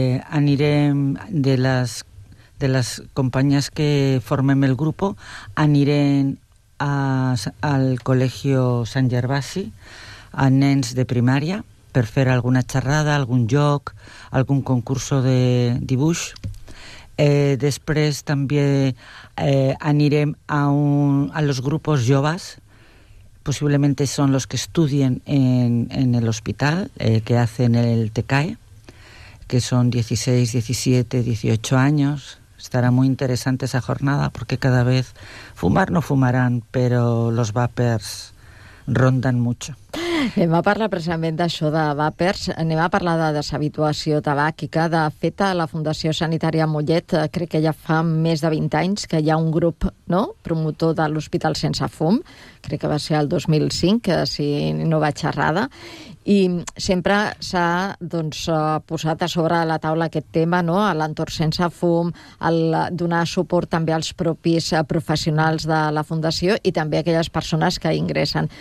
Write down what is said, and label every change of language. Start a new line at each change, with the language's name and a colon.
Catalan: Anirem de les companyes que formem el grup, anirem al Col·legi Sant Gervasi a nens de primària per fer alguna xerrada, algun joc, algun concurs de dibuix. Després també anirem a
Spanish: los grupos joves, posiblemente son los que estudien en el hospital, que hacen el TECAE, que son 16, 17, 18 años. Estará muy interesante esa jornada porque cada vez fumar no fumarán, pero los vapers rondan mucho.
Catalan: Anem a parlar precisament d'això de vapers, anem a parlar de deshabituació tabàquica. De fet, a la Fundació Sanitària Mollet crec que ja fa més de 20 anys que hi ha un grup, no?, promotor de l'Hospital Sense Fum, crec que va ser el 2005, si no vaig errada, i sempre s'ha posat a sobre de la taula aquest tema, no?, a l'entorn sense fum, el donar suport també als propis professionals de la Fundació i també a aquelles persones que ingressen.